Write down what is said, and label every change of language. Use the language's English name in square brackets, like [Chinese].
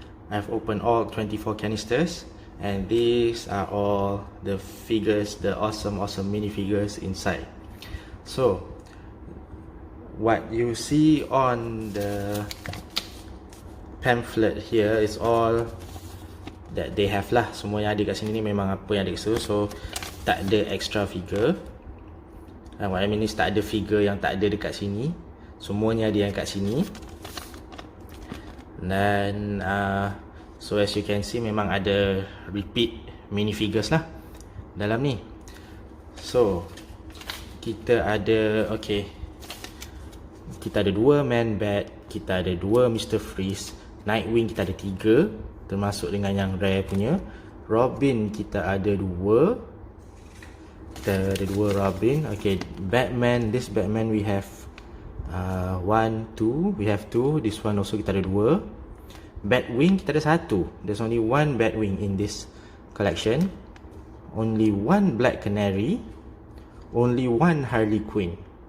[English] I've opened all 24 canisters, and these are all the figures, the awesome minifigures inside. So what you see on the pamphlet here is all that they have lah. [Malay] Semua yang ada kat sini ni memang apa yang ada kat situ. So tak ada [English] extra figure. What I mean is [Malay] tak ada figure yang tak ada dekat sini. Semuanya ada yang kat sini. Dan [English] so as you can see, [Malay] memang ada [English] repeat minifigures [Malay] lah dalam ni. So kita ada, okay, kita ada 2 Man-Bat, kita ada 2 Mr. Freeze, Nightwing kita ada 3, termasuk dengan yang rare punya. Robin kita ada 2, kita ada 2 Robin. [English] Okay, Batman, this Batman we have 1, 2, we have 2. This one also [Malay] kita ada 2. Batwing kita ada 1. [English] There's only 1 Batwing in this collection. Only 1 Black Canary. Only 1 Harley Quinn.